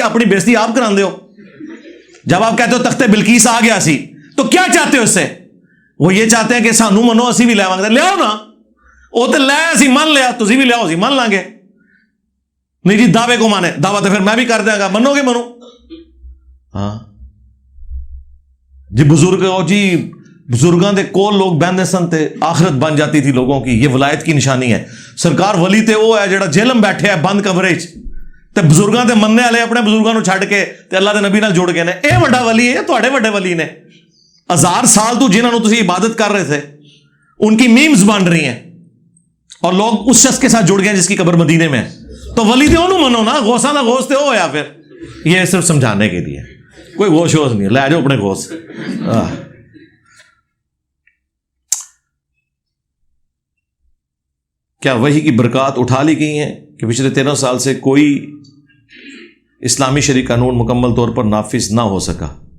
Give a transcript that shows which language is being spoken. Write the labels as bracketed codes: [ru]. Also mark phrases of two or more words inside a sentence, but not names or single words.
[ur] اپنی بےزتی آپ کراندے ہو۔ جب آپ کہتے ہو تخت بلقیس آ گیا سی تو کیا چاہتے ہو اس سے؟ [pa] وہ یہ چاہتے ہیں کہ سانو منو اسی بھی لے آواں، لے آؤ نا، وہ تو لے اسی من لیا، تسی بھی لے آؤ اسی من لیں گے۔ [ur] نہیں جی دعوے کو مانے، دعویٰ تو پھر میں بھی کر دیا گا، منو گے منو۔ ہاں جی بزرگ ہو جی، [pa] بزرگاں دے کول لوگ بہندے سن تے [ur] آخرت بن جاتی تھی لوگوں کی، یہ ولایت کی نشانی ہے۔ [pa] سرکار ولی تے وہ ہے جڑا جیل میں بیٹھے ہے بند کمرے وچ تے بزرگاں دے مننے والے اپنے بزرگاں نو چھڈ کے تے اللہ دے نبی نال جڑ گئے نے، اے بڑا ولی ہے، تواڈے بڑے ولی نے۔ [ur] 1000 سال [pa] تو جنہاں نو تسی [ur] عبادت کر رہے تھے ان کی میمز بن رہی ہیں اور لوگ اس شخص کے ساتھ جڑ گئے جس کی قبر مدینے میں ہے، [pa] تو ولی تے انہوں منو نا، غوثاں دا غوث تے ہو یا پھر۔ [ur] یہ صرف سمجھانے کے لیے، کوئی غوث شوث نہیں، لے جاؤ اپنے غوث۔ کیا وحی کی برکات اٹھا لی گئی ہیں کہ پچھلے 13 سال سے کوئی اسلامی شرعی قانون مکمل طور پر نافذ نہ ہو سکا؟